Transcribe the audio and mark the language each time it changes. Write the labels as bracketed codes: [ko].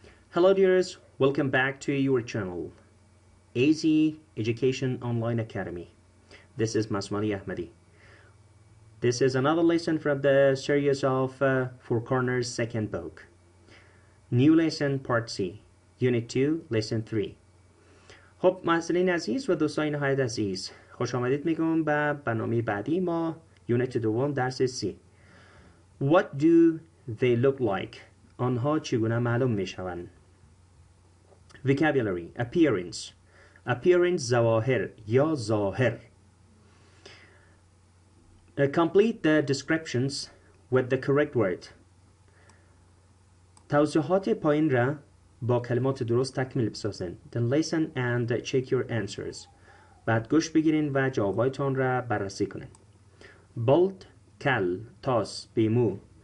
[en] Hello dears, welcome back to your channel, AZ Education Online Academy. This is Masmali Ahmadi. This is another lesson from the series of Four Corners second book. New lesson part C, Unit 2, Lesson 3. [fa] خب محصلین عزیز و دوستان نهایت عزیز، خوش آمدید میگم به برنامه بعدی ما یونیت دوم درس C. [en] What do they look like? [fa] آنها چگونه معلوم میشوند؟ [en] Vocabulary, appearance. [fa] Appearance ظواهر یا ظاهر. [en] Complete the descriptions with the correct word. [fa] توضیحات پایین را با کلمات درست تکمیل بسازین. [en] Then listen and check your answers. [fa] بعد گوش بگیرین و جوابایتان را بررسی کنین. Bald, کل، تاس، بیمو.